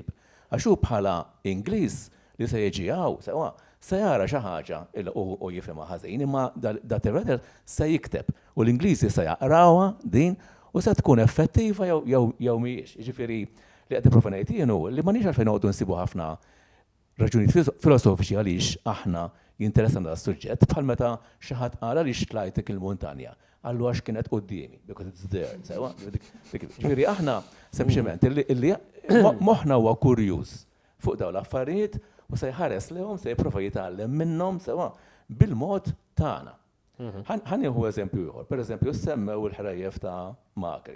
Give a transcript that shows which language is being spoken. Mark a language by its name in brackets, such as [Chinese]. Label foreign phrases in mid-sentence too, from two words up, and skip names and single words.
[Maltese] Għax hu bħala Ingliż li se jiġi sewa se jara xi ħaġa u jifhimha ħażin, imma da [English] travel writer [Maltese] se jikteb u l-Ingliżi se jaqrawha din u se tkun effettiva jew mhijiex. Jiġifieri li qed nipprova ngħid jien hu li m'għandniex għalfejn noqogħdu nsibu ħafna raġunijiet filosofiċi għaliex aħna jinteressana das-suġġett bħal meta xi ħadd qal għaliex tlajtek il-muntanja. Għallu għax kienet qudiemi, [English] because it's there, [Maltese] sewa. Ġifieri aħna sempliċement illi moħħna huwa kurjuż fuq dawn l-affarijiet u se jħares lehom se jipprova jitgħallem minnhom sewa bil-mod tagħna. Ħanieħu eżempju ieħor, pereżempju semmew il-ħrejjef ta' Magri.